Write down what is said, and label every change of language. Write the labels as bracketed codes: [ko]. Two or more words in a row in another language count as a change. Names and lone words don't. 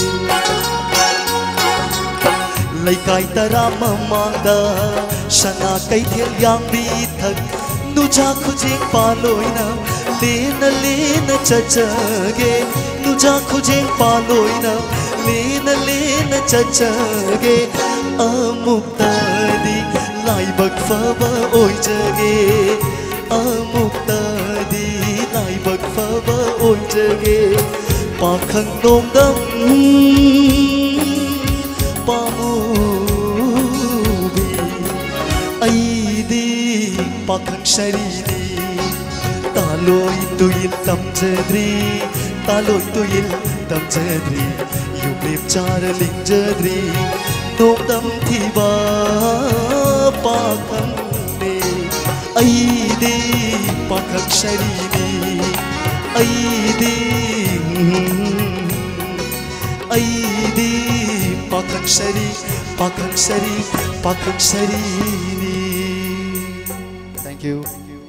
[mni] laikai tara mamangda sana kai thel yang bi thak nuja khujeng paloina lena chachage nuja khujeng paloina lena chachage amuktadi laibag faba oy jage amuktadi laibag faba oy jage pakhang nongdam pamubi aidi pakhang sarini taloi tuil tamjadri taloi tuil tamjadri yublip charling jadri nongdam thiba pakhang me aidi pakhang sarini aidi aidi pakhang sari pakhang sari pakhang sarini. [en] Thank you.